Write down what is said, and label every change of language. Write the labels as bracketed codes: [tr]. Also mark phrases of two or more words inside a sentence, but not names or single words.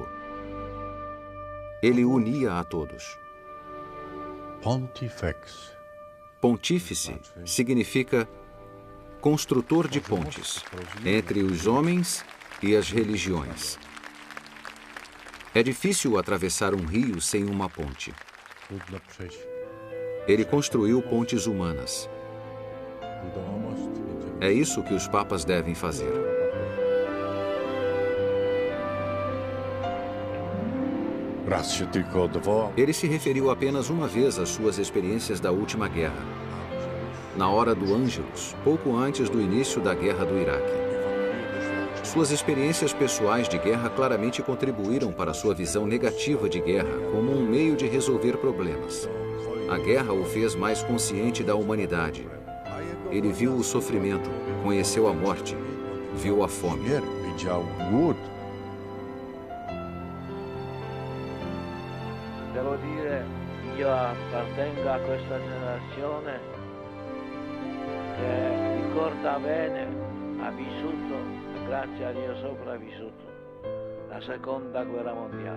[pt] Ele unia a todos. Pontifex. Pontífice significa construtor de pontes entre os homens e as religiões. É difícil atravessar um rio sem uma ponte. [pl] Trudno przejść. [pt] Ele construiu pontes humanas. [pl] Budował most. Będziemy... [pt] É isso que os papas devem fazer. [pl] Raz się tylko odwołał. [pt] Ele se referiu apenas uma vez às suas experiências da última guerra. Na hora do Ângelus, pouco antes do início da guerra do Iraque. Suas experiências pessoais de guerra claramente contribuíram para sua visão negativa de guerra como um meio de resolver problemas. A guerra o fez mais consciente da humanidade. Ele viu o sofrimento, conheceu a morte, viu a fome. [pl] Widział głód. [it] Devo dire, io appartengo a questa generazione che ricorda bene, ha vissuto, grazie a Dio sopravvissuto, la seconda guerra mondiale.